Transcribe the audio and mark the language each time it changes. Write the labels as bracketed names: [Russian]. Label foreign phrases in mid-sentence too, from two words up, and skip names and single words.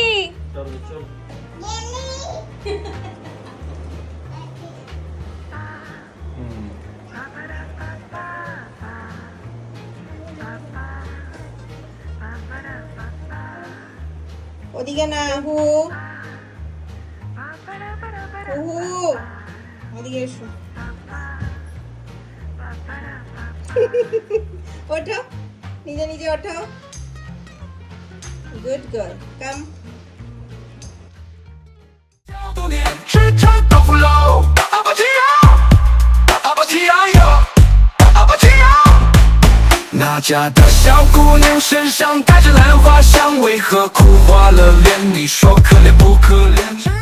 [Bangla] ওদিকে না হু হু, ওদিকে এসো। ওঠো, নিজে নিজে ওঠো। [English] good girl, come. [Chinese] 吃成豆腐喽，阿巴提亚，阿巴提亚哟，阿巴提亚。那家的小姑娘身上带着兰花香，为何哭花了脸？你说可怜不可怜？